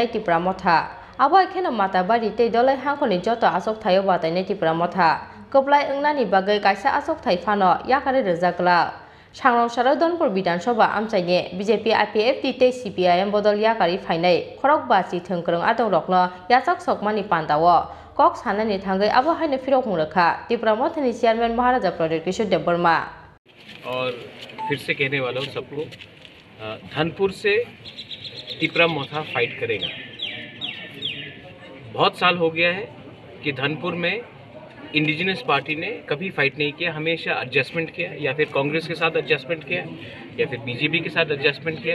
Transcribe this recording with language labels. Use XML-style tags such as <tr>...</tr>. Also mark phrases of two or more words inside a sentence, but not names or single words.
<trp>दिप्रा मथा आबा खेनो माताबारि तै दलै हांखनि जत आसक थायो बातायनाय दिप्रा मथा कबलाय अंगनानि बागै कायसा आसक थाइफानो याकारे रोजागला सांग्रं सालो धनपुर विधानसभा आमसाइनि बीजेपी IPFT CPIM बदल याकारि फाइनाय खरक बाची थंख्रं आदं रकनो याचक सकमानि पान्दावो कक साननानि थांगै आबो हायनो फिरक मुरखा दिप्रा मथानि चेयरमैन महाराजा प्रदीप देबबर्मा।</trp> <hi>और फिर से कहने वाला हूँ सबको, धनपुर से दिप्रा मोथा फाइट करेगा। बहुत साल हो गया है कि धनपुर में इंडिजिनस पार्टी ने कभी फाइट नहीं किया, हमेशा एडजस्टमेंट किया, या फिर कांग्रेस के साथ एडजस्टमेंट किया या फिर बीजेपी के साथ एडजस्टमेंट किया।</hi>